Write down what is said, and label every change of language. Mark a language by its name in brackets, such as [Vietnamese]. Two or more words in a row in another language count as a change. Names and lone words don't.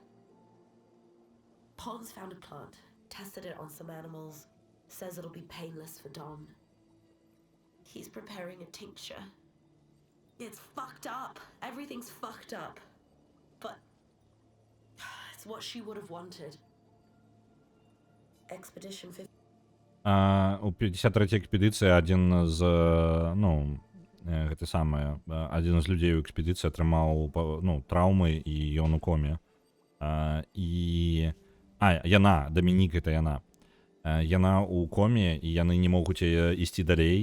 [English] Pons found a plant, tested it on some animals, says it'll be painless for Dom. He's preparing a tincture. It's fucked up. Everything's fucked up. But it's what she would have wanted. Expedition 50. [Belarusian] У 53-й экспедыцыі адзін з, ну, гэта самае, адзін з людзей у экспедыцыі атрымаў, ну, траўмы, і ён у коме. Яна, Дамінік, гэта яна. Яна ў коме, і яны не могуць ісці далей.